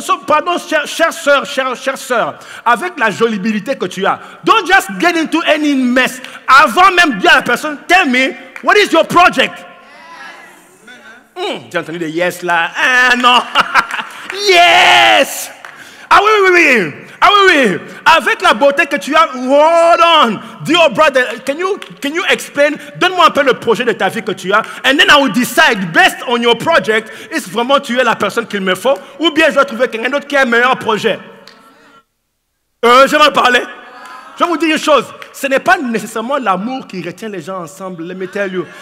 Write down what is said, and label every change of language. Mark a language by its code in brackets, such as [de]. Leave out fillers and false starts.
[fr] Pardon, chère sœur, avec la jolibilité que tu as, [en] don't just get into any mess. [fr] Avant même de dire à la personne, [en] tell me, what is your project? [fr] J'ai entendu des yes là. Ah non. Yes. Ah oui. Ah oui. Avec la beauté que tu as, [en] hold on. Dear brother, can you explain? [fr] Donne-moi un peu le projet de ta vie que tu as. [en] And then I will decide, based on your project, [fr] est-ce vraiment tu es la personne qu'il me faut? Ou bien je dois trouver quelqu'un d'autre qui a un meilleur projet? J'aimerais parler. Je vais vous dire une chose. Ce n'est pas nécessairement l'amour qui retient les gens ensemble. [en] Let me tell you.